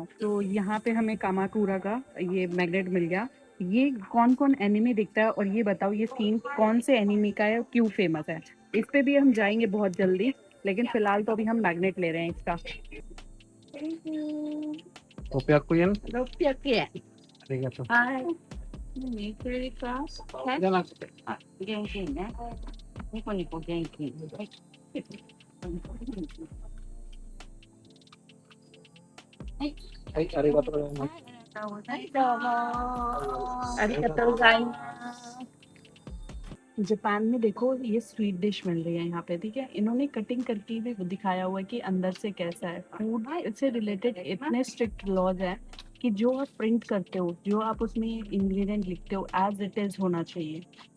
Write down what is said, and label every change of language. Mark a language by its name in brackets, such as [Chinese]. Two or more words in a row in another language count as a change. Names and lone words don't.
[Hindi] तो यहाँ पे हमें कामाकुरा का ये मैग्नेट मिल गया। ये कौन कौन एनिमे दिखता है और ये बताओ ये सीन कौन से एनिमे का है, क्यों फेमस है? इस पे भी हम जाएंगे बहुत जल्दी, लेकिन फिलहाल तो अभी हम मैग्नेट ले रहे हैं इसका। ओपियाकुयन। [Japanese] arigato. Hi. [Hindi] जाना। [Japanese] 元気ね。ニコニコ元気。はい、ありがとうございます。はい、どうも。ありがとうございます。 [Hindi] जापान में देखो ये स्वीट डिश मिल रही है यहाँ पे, ठीक है। इन्होंने कटिंग करके भी दिखाया हुआ है कि अंदर से कैसा है। फूड से रिलेटेड इतने स्ट्रिक्ट लॉज हैं कि जो आप प्रिंट करते हो, जो आप उसमें इंग्रेडिएंट लिखते हो [English] as it is [Hindi] होना चाहिए।